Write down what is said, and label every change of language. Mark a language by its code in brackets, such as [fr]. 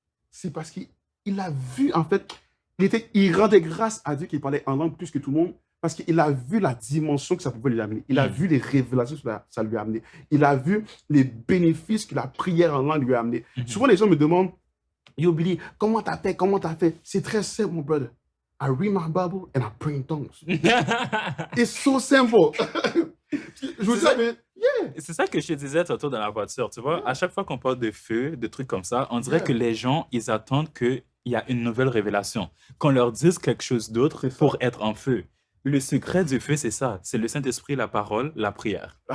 [fr] C'est parce qu'il a vu, en fait, il rendait grâce à Dieu qu'il parlait en langue plus que tout le monde, parce qu'il a vu la dimension que ça pouvait lui amener. Il a vu les révélations que ça lui a amené. Il a vu les bénéfices que la prière en langue lui a amené. Souvent, les gens me demandent, Yo, Billy, comment t'as fait? C'est très simple, mon brother. [en] I read my Bible and I pray in tongues. It's so simple. [fr] Je vous dis, mais c'est ça que je te disais tantôt dans la voiture, tu vois. À chaque fois qu'on parle de feu, de trucs comme ça, on dirait que les gens, ils attendent qu'il y a une nouvelle révélation, qu'on leur dise quelque chose d'autre pour être en feu. Le secret du feu, c'est ça. C'est le Saint-Esprit, la parole, la prière.